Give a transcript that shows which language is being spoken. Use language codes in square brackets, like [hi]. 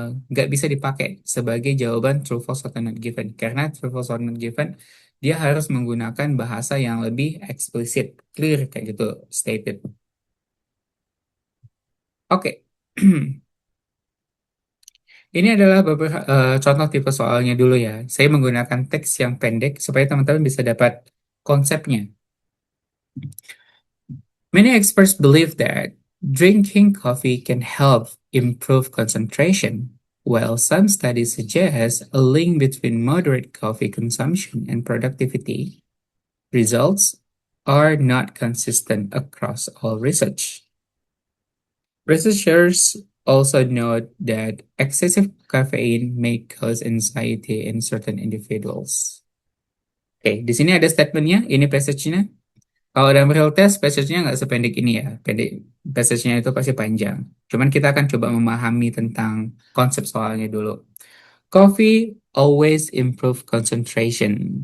[id] nggak bisa dipakai sebagai jawaban true false atau not given karena true false atau not given dia harus menggunakan bahasa yang lebih eksplisit, clear kayak gitu stated. Oke. Ini adalah beberapa contoh tipe soalnya dulu ya. Saya menggunakan teks yang pendek supaya teman-teman bisa dapat konsepnya. [en] Many experts believe that drinking coffee can help improve concentration, while some studies suggest a link between moderate coffee consumption and productivity. Results are not consistent across all research. Researchers also note that excessive caffeine may cause anxiety in certain individuals. [id] Oke, di sini ada statementnya, ini passage-nya. Kalau dalam real test, passage-nya nggak sependek ini ya. Pendek, passage-nya itu pasti panjang. Cuman kita akan coba memahami tentang konsep soalnya dulu. [en] Coffee always improve concentration.